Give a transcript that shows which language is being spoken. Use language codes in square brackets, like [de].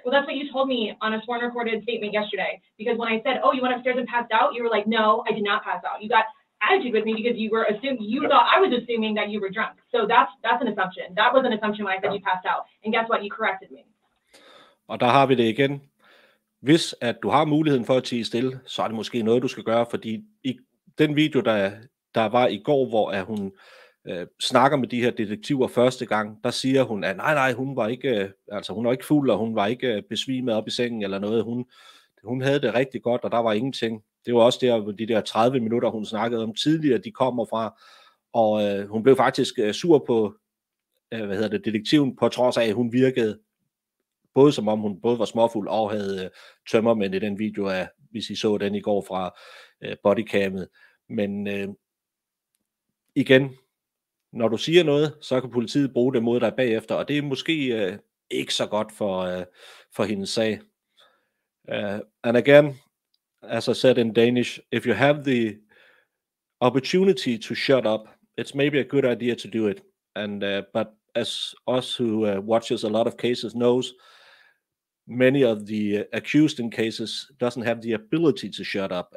[en] Well, that's what you told me on a sworn recorded statement yesterday. Because when I said, oh, you went upstairs and passed out, you were like, no, I did not pass out. You got attitude with me because you were assuming, you thought I was assuming that you were drunk. So that's an assumption. That was an assumption when I said you passed out. And guess what? You corrected me. [da] Og der har vi det igen. Hvis at du har muligheden for at tie stille, så er det måske noget, du skal gøre, fordi i den video, der var i går, hvor hun snakker med de her detektiver første gang, der siger hun, at nej, hun var ikke fuld, og hun var ikke besvimet op i sengen eller noget. Hun havde det rigtig godt, og der var ingenting. Det var også der, de der 30 minutter, hun snakkede om tidligere, de kommer fra, og hun blev faktisk sur på, detektiven, på trods af, at hun virkede både som om hun både var småfuld og havde tømmermænd i den video, af, hvis I så den i går fra bodycammet. Men igen, når du siger noget, så kan politiet bruge det mod dig bagefter, og det er måske ikke så godt for hendes sag. [en] And again, as I said in Danish, if you have the opportunity to shut up, it's maybe a good idea to do it. And but as us who watches a lot of cases knows, many of the accused in cases doesn't have the ability to shut up.